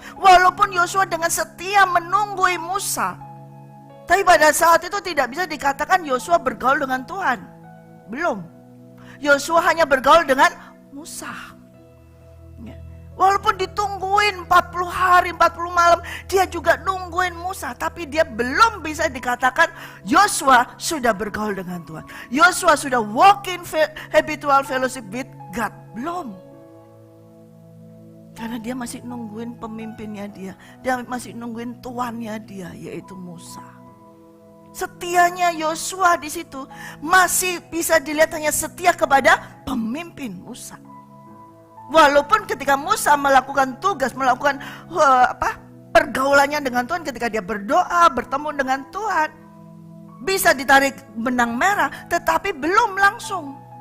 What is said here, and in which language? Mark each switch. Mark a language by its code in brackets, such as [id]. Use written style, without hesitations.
[id] Walaupun Yosua dengan setia menunggui Musa, tapi pada saat itu tidak bisa dikatakan Yosua bergaul dengan Tuhan. Belum. Yosua hanya bergaul dengan Musa. Walaupun ditungguin 40 hari, 40 malam, dia juga nungguin Musa. Tapi dia belum bisa dikatakan Yosua sudah bergaul dengan Tuhan. [en] Yosua sudah walk in habitual fellowship with God. [id] Belum. Karena dia masih nungguin pemimpinnya dia. Dia masih nungguin tuannya dia, yaitu Musa. Setianya Yosua di situ masih bisa dilihat hanya setia kepada pemimpin Musa. Walaupun ketika Musa melakukan tugas, melakukan pergaulannya dengan Tuhan, ketika dia berdoa, bertemu dengan Tuhan, bisa ditarik benang merah, tetapi belum langsung.